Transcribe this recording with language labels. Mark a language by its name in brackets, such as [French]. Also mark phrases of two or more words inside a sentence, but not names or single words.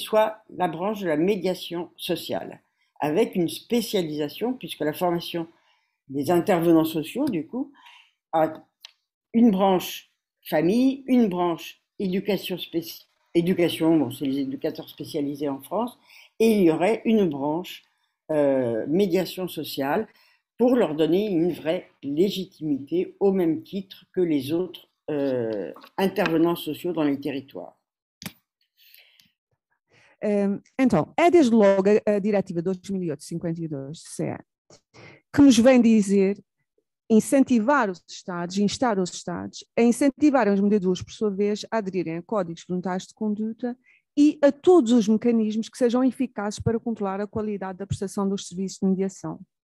[French] soit la branche de la médiation sociale, avec une spécialisation, puisque la formation des intervenants sociaux, du coup, a une branche famille, une branche éducation, bon, c'est les éducateurs spécialisés en France, et il y aurait une branche médiation sociale pour leur donner une vraie légitimité au même titre que les autres intervenants sociaux dans les territoires. [Portuguese] Então, é desde logo a Diretiva 2008-52 CE que nos vem dizer incentivar os Estados, instar os Estados a incentivarem os mediadores, por sua vez, a aderirem a códigos voluntários de conduta e a todos os mecanismos que sejam eficazes para controlar a qualidade da prestação dos serviços de mediação.